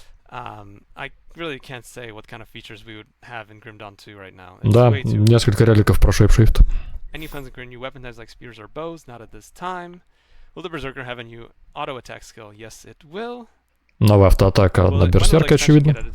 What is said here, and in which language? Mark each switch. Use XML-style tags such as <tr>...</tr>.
<en>I really can't say what kind of features we would have in Grim Dawn 2 right now.</en> <ru>Да, несколько реликов про шейпшифт.</ru> <en>Any plans to create new weapon types like spears or bows? Not at this time. Will the Berserker have a new auto attack skill? Yes, it will.</en> <ru>Новая автоатака на Берсерке, очевидно.</ru>